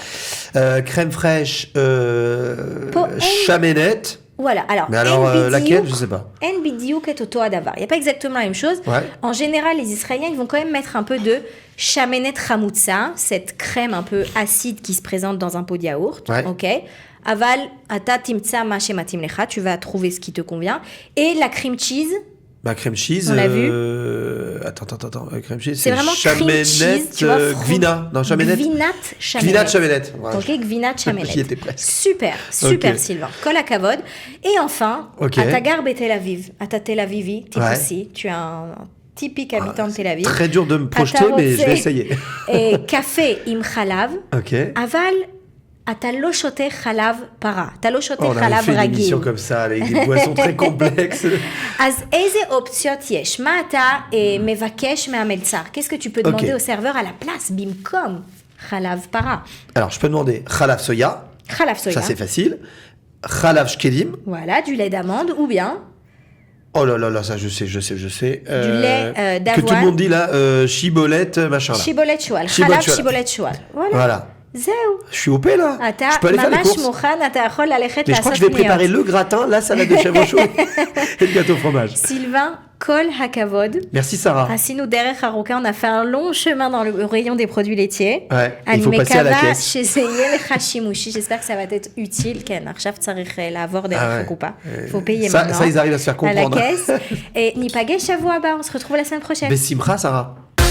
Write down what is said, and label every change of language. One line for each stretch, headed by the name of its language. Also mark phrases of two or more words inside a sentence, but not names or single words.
French: Crème fraîche, Chamenette. Voilà, alors, mais alors laquelle, je sais pas. Il n'y a pas exactement la même chose. En général, les Israéliens, ils vont quand même mettre un peu de
Hebrew: שמנת חמוצה,
French: cette crème un peu acide qui se présente dans un pot de yaourt.
Hebrew: Ok. אבל, אתה תמצא מה שמתאים לך,
French: tu vas trouver ce qui te convient. Et la
English: cream cheese.
French: Crème cheese. On l'a vu. Attends. Crème cheese. C'est vraiment
English: cream cheese,
French: tu vois. Gvina. Non, Chamenette.
Hebrew: גבינת שמנת.
French: Voilà.
Hebrew: Ok, גבינת שמנת.
French: J'y étais presque. Super, Sylvain.
Hebrew: כל הכבוד.
French: Et enfin, Atagar Tel Aviv.
Hebrew: אתה תל אביבי, aussi.
French: Tu es un typique habitant de Tel Aviv. Très dur de me projeter, mais je vais essayer. Et
Hebrew: קפה עם חלב.
French: Ok.
Hebrew: Aval, אתה לא שותה חלב פרה, אתה לא שותה
French: on avait
Hebrew: חלב
French: fait une
Hebrew: רגיל.
French: émission comme ça, avec des boissons très complexes.
Hebrew: אז איזה אופציות יש? מה אתה מבקש מהמלצר?
French: Qu'est-ce que tu peux demander au serveur à la place,
Hebrew: במקום חלב פרה?
French: Alors, je peux demander חלב soya.
Hebrew: חלב soya.
French: Ça, c'est facile.
Hebrew: חלב שקדים.
French: Voilà, du lait d'amande ou bien... Oh là là là, ça je sais. du lait d'avoine. Que tout le monde dit là, chibolette, machin là.
Hebrew: שיבולת שועל, חלב שיבולת שועל.
French: Voilà.
Hebrew: זהו.
French: Je suis OP là. Je peux aller faire les courses.
Hebrew: מוכן, אתה יכול ללכת
French: Mais je crois que je vais préparer le gratin, la salade de chèvre chaud et le gâteau au fromage. Sylvain,
Hebrew: כל הכבוד.
French: Merci Sarah.
Hebrew: עשינו דרך ארוכה,
French: on a fait un long chemin dans le rayon des produits laitiers. Ouais, il faut passer à la caisse.
Hebrew: שזה יהיה לך שימושי,
French: j'espère que ça va être utile.
Hebrew: כן, עכשיו צריך לעבור דרך הקופה.
French: faut payer maintenant. Ça, ils arrivent à se faire comprendre. À la caisse. Et
Hebrew: ניפגש שבוע הבא,
French: on se retrouve la semaine prochaine.
Hebrew: Bessimcha Sarah.